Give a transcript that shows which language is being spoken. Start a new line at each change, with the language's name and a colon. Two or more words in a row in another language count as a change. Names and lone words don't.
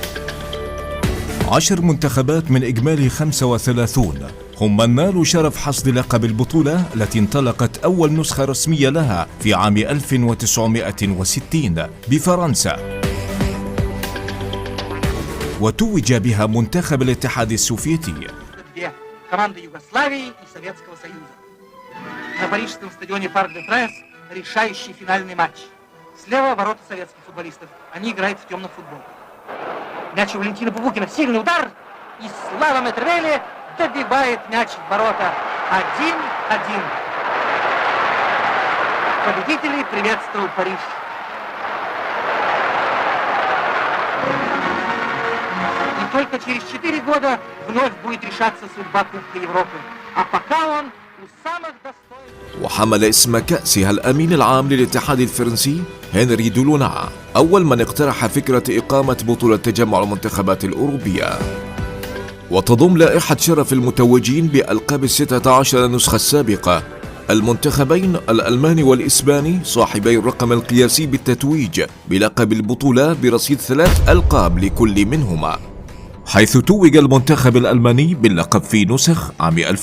Arabic: 10 منتخبات من إجمالي 35 هم من نالوا شرف حصد لقب البطولة التي انطلقت أول نسخة رسمية لها في عام 1960 بفرنسا، وتوج بها منتخب الاتحاد السوفيتي.
Russian: Команды Югославии и Советского Союза. На парижском стадионе Парк де Пренс решающий финальный матч. Слева ворота советских футболистов. Они играют в темном футбол. Мяч у Валентина Бубукина. Сильный удар. И Слава Метрвели добивает мяч в ворота. 1-1. Победителей приветствует Париж. Только через 4 года вновь будет решаться судьба Кубка Европы. А пока он у самых достойных.
Arabic: وحمل اسم كأسها الأمين العام للاتحاد الفرنسي هنري دولونا أول من اقترح فكرة إقامة بطولة تجمع المنتخبات الأوروبية، وتضم لائحة شرف المتوجين بألقاب 16 نسخة السابقة المنتخبين الألماني والإسباني صاحبي الرقم القياسي بالتتويج بلقب البطولة برصيد 3 ألقاب لكل منهما، حيث توج المنتخب الألماني باللقب في نسخ عام